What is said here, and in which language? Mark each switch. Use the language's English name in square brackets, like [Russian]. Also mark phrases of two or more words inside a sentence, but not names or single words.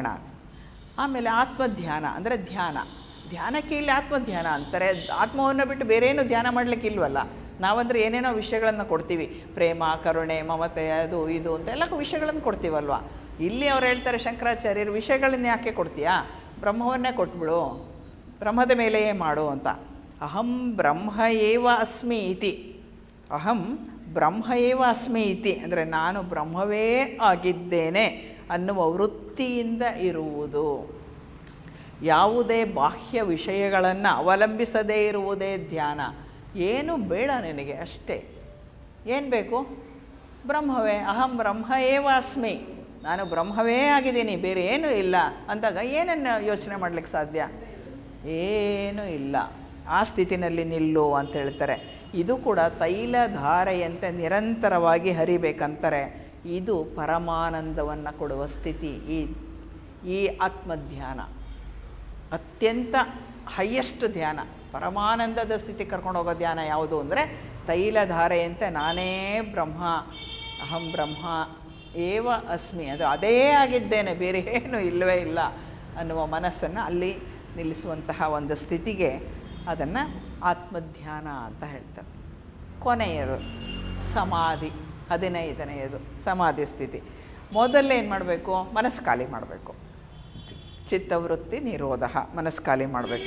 [Kannada] ಆಮೇಲೆ ಆತ್ಮಧ್ಯಾನ ಅಂದರೆ ಧ್ಯಾನ. ಧ್ಯಾನಕ್ಕೆ ಇಲ್ಲಿ ಆತ್ಮಧ್ಯಾನ ಅಂತಾರೆ. ಆತ್ಮವನ್ನು ಬಿಟ್ಟು ಬೇರೇನು ಧ್ಯಾನ ಮಾಡಲಿಕ್ಕಿಲ್ವಲ್ಲ. ನಾವಂದರೆ ಏನೇನೋ ವಿಷಯಗಳನ್ನು ಕೊಡ್ತೀವಿ, ಪ್ರೇಮ, ಕರುಣೆ, ಮಮತೆ, ಅದು ಇದು ಅಂತ ಎಲ್ಲ ವಿಷಯಗಳನ್ನು ಕೊಡ್ತೀವಲ್ವ. ಇಲ್ಲಿ ಅವ್ರು ಹೇಳ್ತಾರೆ ಶಂಕರಾಚಾರ್ಯರು, ವಿಷಯಗಳನ್ನ ಯಾಕೆ ಕೊಡ್ತೀಯಾ, ಬ್ರಹ್ಮವನ್ನೇ ಕೊಟ್ಬಿಡು, ಬ್ರಹ್ಮದ ಮೇಲೆಯೇ ಮಾಡು ಅಂತ. [Sanskrit] ಅಹಂ ಬ್ರಹ್ಮ ಏವ ಅಸ್ಮಿ ಇತಿ. ಅಹಂ ಬ್ರಹ್ಮ ಏವ ಅಸ್ಮಿ ಇತಿ [Kannada] ಅಂದರೆ ನಾನು ಬ್ರಹ್ಮವೇ ಆಗಿದ್ದೇನೆ ಅನ್ನುವ ವೃತ್ತಿಯಿಂದ ಇರುವುದು. ಯಾವುದೇ ಬಾಹ್ಯ ವಿಷಯಗಳನ್ನು ಅವಲಂಬಿಸದೇ ಇರುವುದೇ ಧ್ಯಾನ. ಏನು ಬೇಡ ನಿನಗೆ, ಅಷ್ಟೇ. ಏನು ಬೇಕು, ಬ್ರಹ್ಮವೇ. [Sanskrit] ಅಹಂ ಬ್ರಹ್ಮ ಏವ ಅಸ್ಮಿ, [Kannada] ನಾನು ಬ್ರಹ್ಮವೇ ಆಗಿದ್ದೀನಿ, ಬೇರೆ ಏನೂ ಇಲ್ಲ ಅಂದಾಗ ಏನನ್ನು ಯೋಚನೆ ಮಾಡಲಿಕ್ಕೆ ಸಾಧ್ಯ? ಏನೂ ಇಲ್ಲ. ಆ ಸ್ಥಿತಿನಲ್ಲಿ ನಿಲ್ಲು ಅಂತ ಹೇಳ್ತಾರೆ. ಇದು ಕೂಡ ತೈಲಧಾರೆಯಂತೆ ನಿರಂತರವಾಗಿ ಹರಿಬೇಕಂತಾರೆ. ಇದು ಪರಮಾನಂದವನ್ನು ಕೊಡುವ ಸ್ಥಿತಿ. ಈ ಆತ್ಮಧ್ಯಾನ ಅತ್ಯಂತ ಹೈಯೆಸ್ಟ್ ಧ್ಯಾನ, ಪರಮಾನಂದದ ಸ್ಥಿತಿ ಕರ್ಕೊಂಡು ಹೋಗೋ ಧ್ಯಾನ ಯಾವುದು ಅಂದರೆ ತೈಲಧಾರೆಯಂತೆ ನಾನೇ ಬ್ರಹ್ಮ, [Sanskrit] ಅಹಂ ಬ್ರಹ್ಮ ಏವ ಅಸ್ಮಿ, [Kannada] ಅದು ಅದೇ ಆಗಿದ್ದೇನೆ, ಬೇರೆ ಏನೂ ಇಲ್ಲವೇ ಇಲ್ಲ ಅನ್ನುವ ಮನಸ್ಸನ್ನು ಅಲ್ಲಿ ನಿಲ್ಲಿಸುವಂತಹ ಒಂದು ಸ್ಥಿತಿಗೆ ಅದನ್ನು ಆತ್ಮಧ್ಯಾನ ಅಂತ ಹೇಳ್ತಾರೆ. ಕೊನೆಯದು ಸಮಾಧಿ. 15ನೆಯದು ಸಮಾಧಿ ಸ್ಥಿತಿ. ಮೊದಲೇ ಏನು ಮಾಡಬೇಕು, ಮನಸ್ಸು ಖಾಲಿ ಮಾಡಬೇಕು. ಚಿತ್ತವೃತ್ತಿ ನಿರೋಧ, ಮನಸ್ಸು ಖಾಲಿ ಮಾಡಬೇಕು.